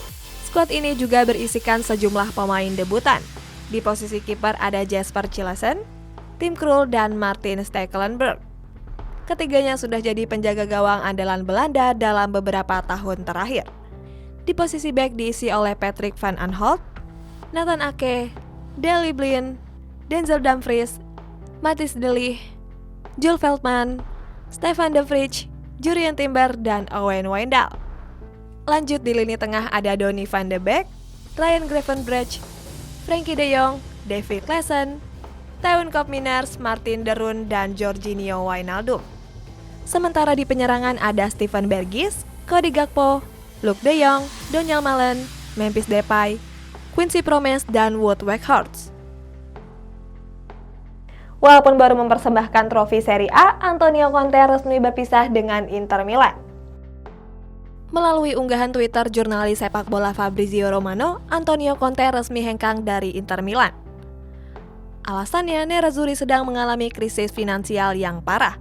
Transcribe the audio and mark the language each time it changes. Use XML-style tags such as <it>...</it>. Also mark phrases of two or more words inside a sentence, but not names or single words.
<id>Skuad ini juga berisikan sejumlah pemain debutan. Di posisi kiper ada Jesper Cillessen, Tim Krul, dan Martin Stekelenburg. Ketiganya sudah jadi penjaga gawang andalan Belanda dalam beberapa tahun terakhir. Di posisi bek diisi oleh Patrick Van Aanholt, Nathan Ake, Daley Blind, Denzel Dumfries, Matthijs de Ligt, Jules Veltman, Stefan de Vrij, Jurrien Timber, dan Owen Wijndal. Lanjut di lini tengah ada Donny van de Beek, Ryan Gravenberch, Frenkie de Jong, David Klaassen, Teuwen Koopmeiners, Martin de Roon, dan Georginio Wijnaldum. Sementara di penyerangan ada Steven Bergwijn, Cody Gakpo, Luuk de Jong, Donyell Malen, Memphis Depay, Quincy Promes, dan Wout Weghorst. Walaupun baru mempersembahkan trofi Serie A, Antonio Conte resmi berpisah dengan Inter Milan. Melalui unggahan Twitter jurnalis sepak bola Fabrizio Romano, Antonio Conte resmi hengkang dari Inter Milan. Alasannya, Nerazzurri sedang mengalami krisis finansial yang parah.</id>